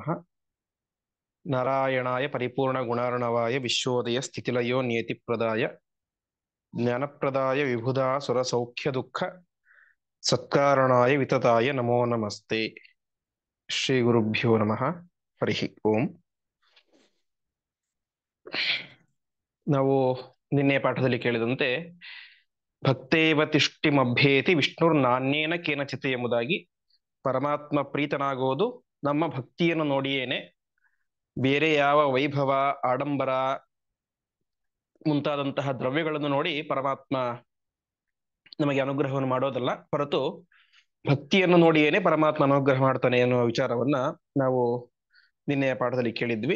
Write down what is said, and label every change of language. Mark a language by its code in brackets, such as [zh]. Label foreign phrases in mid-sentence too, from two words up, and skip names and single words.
[sa] नारायणाय परिपूर्णगुणार्णवाय विश्वोदय स्थितिलयो नियतिप्रदाय ज्ञानप्रदाय विबुधा सुरसौख्यदुःख सत्कारणाय वितताय नमो नमस्ते। ಶ್ರೀಗುರುಭ್ಯೋ ನಮಃ. ಹರಿ ಓಂ. [kn] ನಾವು ನಿನ್ನೆ ಪಾಠದಲ್ಲಿ ಕೇಳಿದಂತೆ [sa] ಭಕ್ತೇವ ತಿಷ್ಟಿಮಭ್ಯೇತಿ ವಿಷ್ಣುರ್ನಾನ್ಯೇನ ಕೇನಚಿತ್ [kn] ಎಂಬುದಾಗಿ ಪರಮಾತ್ಮ ಪ್ರೀತನಾಗೋದು ನಮ್ಮ ಭಕ್ತಿಯನ್ನು ನೋಡಿಯೇನೆ. ಬೇರೆ ಯಾವ ವೈಭವ, ಆಡಂಬರ ಮುಂತಾದಂತಹ ದ್ರವ್ಯಗಳನ್ನು ನೋಡಿ ಪರಮಾತ್ಮ ನಮಗೆ ಅನುಗ್ರಹವನ್ನು ಮಾಡೋದಲ್ಲ, ಹೊರತು ಭಕ್ತಿಯನ್ನು ನೋಡಿಯೇನೆ ಪರಮಾತ್ಮ ಅನುಗ್ರಹ ಮಾಡ್ತಾನೆ ಎನ್ನುವ ವಿಚಾರವನ್ನ ನಾವು ನಿನ್ನೆಯ ಪಾಠದಲ್ಲಿ ಕೇಳಿದ್ವಿ.